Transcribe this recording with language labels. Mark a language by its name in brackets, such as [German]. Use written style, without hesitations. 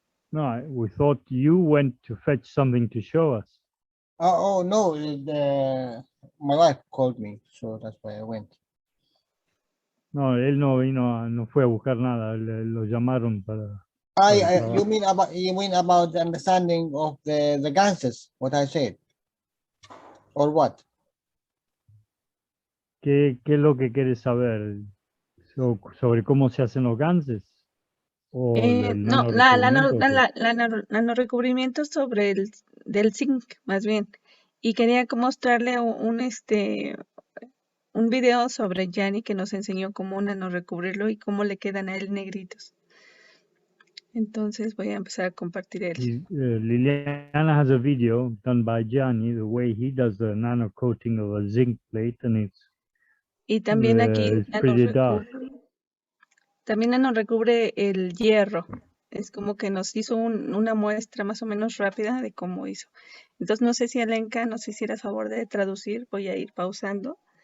[English] No, we thought you went to fetch something to show us. Oh no, my wife called me, so that's why I went. [Spanish] No, él no vino, no fue a buscar nada, lo llamaron para... [English] You mean about the understanding of the ganses, what I said, or what? [Spanish] ¿Qué es lo que quieres saber? ¿Sobre cómo se hacen los ganses? ¿O el No, nanorecubrimiento? nanorecubrimiento sobre del zinc, más bien. Y quería mostrarle un video sobre Yanni que nos enseñó cómo nanorecubrirlo y cómo le quedan a él negritos. Entonces voy a empezar a compartir [English] Liliana has a video done by Gianni, the way he does the nano coating of a zinc plate, and [Spanish] Y también aquí [English] it's pretty dark. [Spanish] también nos recubre el hierro. Es como que nos hizo una muestra más o menos rápida de cómo hizo. Entonces no sé si Alenka nos hiciera favor de traducir. Voy a ir pausando.